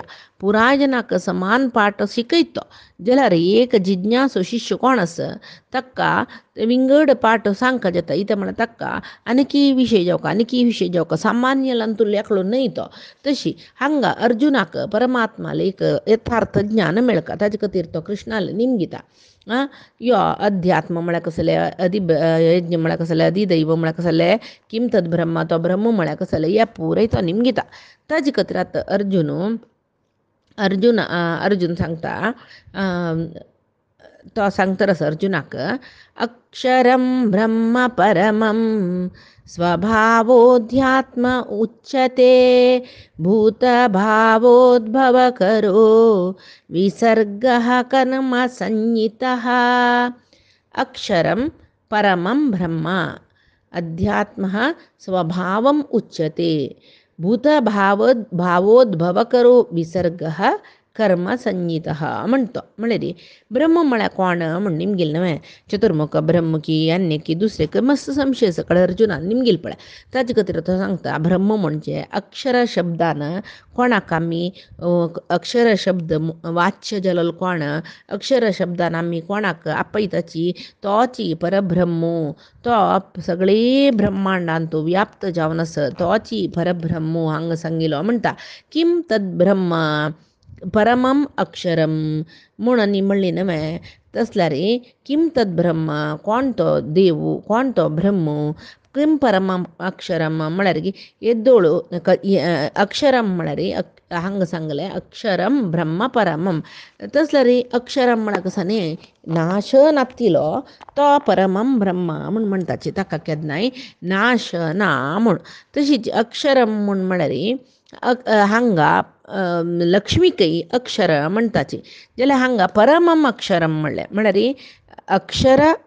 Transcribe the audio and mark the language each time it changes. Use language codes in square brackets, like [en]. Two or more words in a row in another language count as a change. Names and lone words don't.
[kok] पुराय जनाक समान पाठ शिकयतो जाल्यार एक जिज्ञासो शिष्य कोण आसा ताका विंगड पाठ सांगता जाता इता म्हळ्यार ताका आनीकी विशय जावका सामान्य तुला एकलो न्हय तो तशी हांगा अर्जुनाक परमात्माले एक यथार्थ ज्ञान मेळका ताजे खातीर तो कृष्णाले निमगिता यो अध्यात्म म्हळ्यार कसले यज्ञ म्हळ्यार कसले अधिदैव म्हळ्यार कसले [sa] किम तद ब्रह्म [kok] तो ब्रह्म म्हळ्यार कसले या पुराय तो निमगिता ताजे खातीर आतां अर्जुन सांगता तो सांगता रस अर्जुनाक [sa] अक्षरं ब्रह्म परमं स्वभावोऽध्यात्म उच्यते भूतभावोद्भवकरो विसर्गः कर्म संज्ञितः अक्षरं परमं ब्रह्म अध्यात्मः स्वभावम् उच्यते भूतभावोद्भवकरो विसर्गः कर्म संज्ञितः [kok] म्हणतो म्हळ्यार ब्रह्म म्हळ्यार कोण म्हण निमगेल न्हय चतुर्मुख ब्रह्म की अन्य की दुसरे की मस्त संशय सकळ अर्जुनान निमगेल पळय ताजे खातीर तो सांगता ब्रह्म म्हणजे अक्षर शब्दान कोणाक आमी अक्षर शब्द वाच्य जालो कोण अक्षर शब्दान आमी कोणाक आपयताची तोची परब्रह्मो तो सगळे ब्रह्मांडान तो व्याप्त जावन आसा तोची परब्रह्मो हांगा सांगिल्लो म्हणटा [sa] किम तद ब्रह्म परमम अक्षरम [kok] म्हूण आनी म्हणली न्हय तसल्यार किम [sa] तद ब्रह्म [kok] कोण तो देव कोण तो ब्रह्म [sa] किम परमम अक्षरम [kok] म्हळ्यार की येदोळू अक्षरम म्हळ्यार हांगा सांगलें [sa] अक्षरम ब्रह्म परमम [kok] तसल्यार अक्षरम म्हळ्यार कसो न्ही नाश नातिलो तो [sa] परमम ब्रह्म [kok] म्हूण म्हणटाची ताका केन्नाय नाश ना म्हूण तशीच अक्षरम म्हूण म्हळ्यार हांगा लक्ष्मीकय अक्षर म्हणटाची जाल्यार हांगा [sa] परमम अक्षरम [kok] म्हळ्यार अक्षर